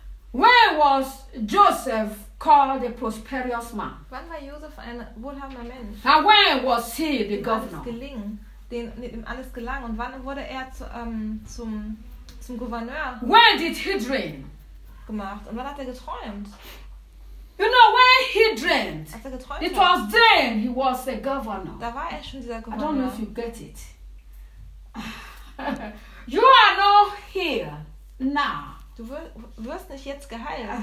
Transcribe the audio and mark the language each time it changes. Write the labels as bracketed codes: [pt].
[en] When was Joseph called a prosperous man? [de] Wann war Joseph ein wohlhabender Mensch? [en] And when was he the governor? [de] Dem alles gelang. Und wann wurde er zum Gouverneur? [en] When did he dream? [de] Gemacht. Und wann hat er geträumt? [en] You know, when he dreamed, it was then he was a governor. [de] Da war er schon dieser Gouverneur. [en] I don't know if you get it. You are not here now. [de] Du wirst nicht jetzt geheilt.